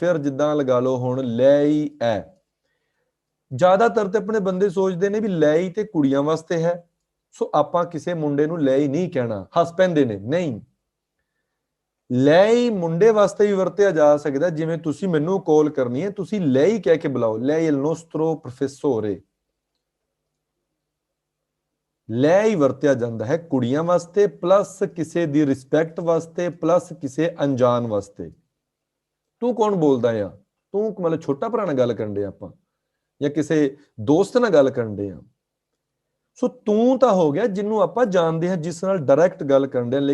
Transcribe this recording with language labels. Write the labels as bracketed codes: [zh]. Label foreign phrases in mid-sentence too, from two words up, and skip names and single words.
[pa] ਫਿਰ ਜਿੱਦਾਂ ਲਗਾ ਲਓ ਹੁਣ lei ਹੈ, ਜ਼ਿਆਦਾਤਰ ਤੇ ਆਪਣੇ ਬੰਦੇ ਸੋਚਦੇ ਨੇ ਵੀ lei ਤੇ ਕੁੜੀਆਂ ਵਾਸਤੇ ਹੈ, ਸੋ ਆਪਾਂ ਕਿਸੇ ਮੁੰਡੇ ਨੂੰ lei ਨਹੀਂ ਕਹਿਣਾ, ਹੱਸ ਪੈਂਦੇ ਨੇ। ਨਹੀਂ, lei ਮੁੰਡੇ ਵਾਸਤੇ ਵੀ ਵਰਤਿਆ ਜਾ ਸਕਦਾ। ਜਿਵੇਂ ਤੁਸੀਂ ਮੈਨੂੰ ਕਾਲ ਕਰਨੀ ਹੈ, ਤੁਸੀਂ lei ਕਹਿ ਕੇ ਬੁਲਾਓ, [it] lei il nostro professore। [pa] lei ਵਰਤਿਆ ਜਾਂਦਾ ਹੈ ਕੁੜੀਆਂ ਵਾਸਤੇ, ਪਲੱਸ ਕਿਸੇ ਦੀ ਰਿਸਪੈਕਟ ਵਾਸਤੇ, ਪਲੱਸ ਕਿਸੇ ਅਣਜਾਣ ਵਾਸਤੇ। ਤੂੰ ਕੌਣ ਬੋਲਦਾ ਆ? ਤੂੰ ਮਤਲਬ ਛੋਟਾ ਭਰਾ ਨਾਲ ਗੱਲ ਕਰਨ ਦੇ ਆਪਾਂ, ਜਾਂ ਕਿਸੇ ਦੋਸਤ ਨਾਲ ਗੱਲ ਕਰਨ ਦੇ ਆ। ਸੋ ਤੂੰ ਤਾਂ ਹੋ ਗਿਆ ਜਿਹਨੂੰ ਆਪਾਂ ਜਾਣਦੇ ਹਾਂ, ਜਿਸ ਨਾਲ ਡਾਇਰੈਕਟ ਗੱਲ ਕਰਨ ਦੇ।